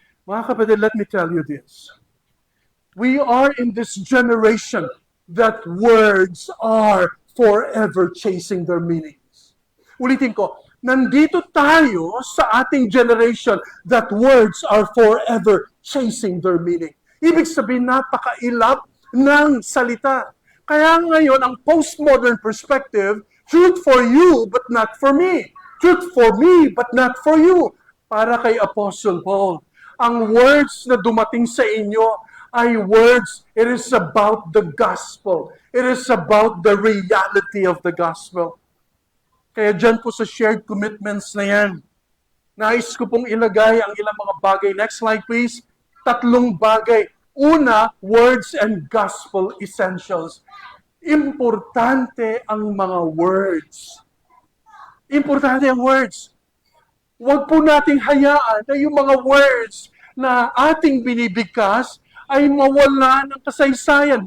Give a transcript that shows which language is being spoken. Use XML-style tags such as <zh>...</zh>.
<tl>Mga kapatid,</tl> <en>let me tell you this. We are in this generation that words are forever chasing their meanings.</en> <tl>Ulitin ko, nandito tayo sa ating</tl> <en>generation that words are forever chasing their meaning.</en> <tl>Ibig sabihin, napakailap ng salita. Kaya ngayon, ang</tl> <en>postmodern perspective, truth for you but not for me. Truth for me but not for you.</en> <tl>Para kay Apostle Paul, ang words na dumating sa inyo ay words,</tl> <en>it is about the gospel. It is about the reality of the gospel.</en> <tl>Kaya dyan po sa shared commitments na yan, nais ko pong ilagay ang ilang mga bagay.</tl> <en>Next slide please. 3 bagay. Una, words and gospel essentials.</en> <tl>Importante ang mga words. Importante ang words. Huwag po nating hayaan na yung mga words na ating binibigkas ay mawala ng kasaysayan.</tl>